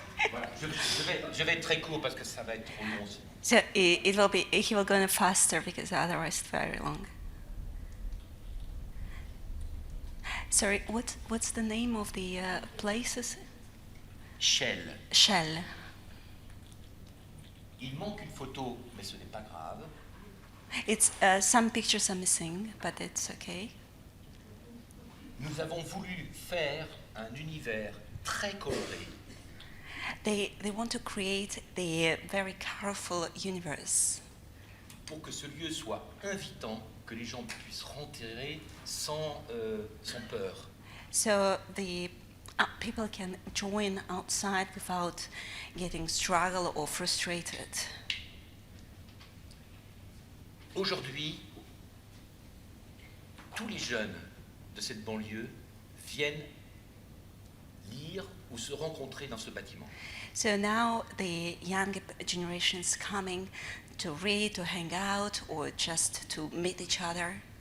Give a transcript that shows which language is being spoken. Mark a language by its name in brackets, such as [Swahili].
[French] Voilà, je vais être très court parce que ça va être trop long. [English] So it will be, he will go faster because otherwise it's very long. Sorry, what's the name of the places? Shell. Shell. [French] Il manque une photo, mais ce n'est pas grave. [English] It's some pictures are missing, but it's okay. [French] Nous avons voulu faire un univers très coloré. [English] They want to create the very colorful universe. [French] Pour que ce lieu soit invitant, que les gens puissent rentrer sans peur. [English] So the people can join outside without getting struggled or frustrated. [French] Aujourd'hui, tous les jeunes de cette banlieue viennent lire ou se rencontrer dans ce bâtiment. [English] So now the young generation is coming to read, to hang out, or just to meet each other.